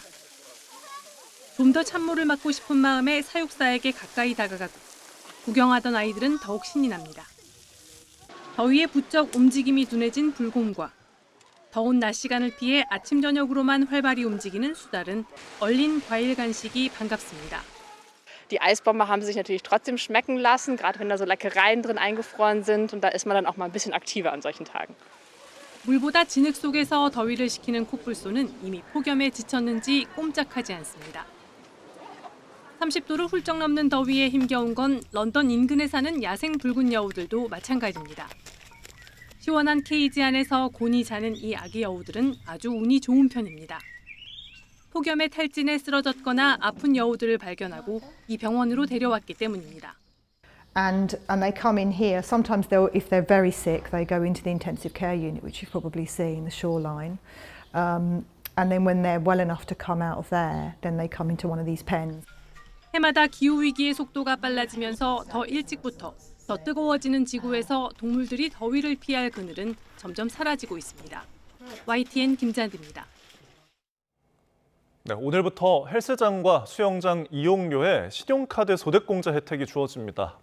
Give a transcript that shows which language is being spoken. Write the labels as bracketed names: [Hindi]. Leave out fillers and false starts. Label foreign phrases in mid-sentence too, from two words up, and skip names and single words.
[Korean] 좀 더 찬물을 맞고 싶은 마음에 사육사에게 가까이 다가가고 구경하던 아이들은 더욱 신이 납니다. 더위에 부쩍 움직임이 둔해진 불곰과 더운 낮 시간을 피해 아침 저녁으로만 활발히 움직이는 수달은 얼린 과일 간식이 반갑습니다. [German] Die Eisbombe haben sich natürlich trotzdem schmecken lassen, gerade wenn da so Leckereien drin eingefroren sind. Und da ist man dann auch mal ein bisschen aktiver an solchen Tagen. [Korean] 물보다 진흙 속에서 더위를 식히는 코뿔소는 이미 폭염에 지쳤는지 꼼짝하지 않습니다. 30도를 훌쩍 넘는 더위에 힘겨운 건 런던 인근에 사는 야생 붉은 여우들도 마찬가지입니다. 시원한 케이지 안에서 곤히 자는 이 아기 여우들은 아주 운이 좋은 편입니다. 폭염에 탈진해 쓰러졌거나 아픈 여우들을 발견하고 이 병원으로 데려왔기 때문입니다. [English] And they come in here. Sometimes if they're very sick, they go into the intensive care unit, which you've probably seen, the Shoreline. And then when they're well enough to come out of there, then they come into one of these pens. [Korean] 해마다 기후위기의 속도가 빨라지면서 더 일찍부터 더 뜨거워지는 지구에서 동물들이 더위를 피할 그늘은 점점 사라지고 있습니다. YTN 김잔디입니다. 네, 오늘부터 헬스장과 수영장 이용료에 신용카드 소득공제 혜택이 주어집니다.